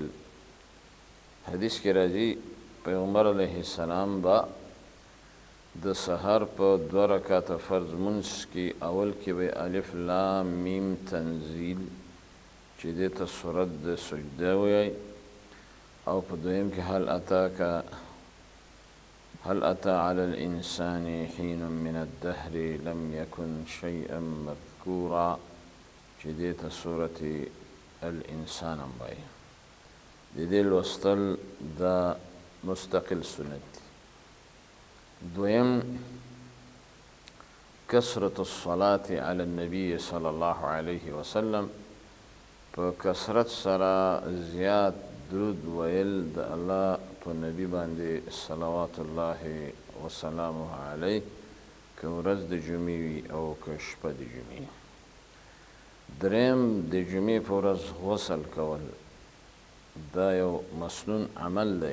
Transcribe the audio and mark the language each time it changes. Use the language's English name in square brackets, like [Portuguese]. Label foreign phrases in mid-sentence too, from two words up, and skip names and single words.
[Pashto] حدیث کې راځي پیغمبر [Arabic] علیه السلام [Pashto] به د سحر په 2 رکعته فرض منځ کې اول کې به الف لام میم تنزیل چې دې ته سورت د سجده وایي، او په دویم کې [Arabic] هل اتى على الانسان حين من الدهر لم يكن شيئا مذكورا [Pashto] چې دې ته سورة الانسان هم وایي. د دې لوستل دا مستقل سنت دی. [Arabic] دویم کثرة الصلاة على النبي صلى الله عليه وسلم، [Pashto] په کثرت سره زیات درود ویل د الله په نبی باندې [Arabic] صلوات الله وسلامه علیه، [Pashto] که ورځ د جمعې وي او که شپه د جمعې. دریم د جمعې په ورځ غسل کول، دا یو مسنون عمل دی.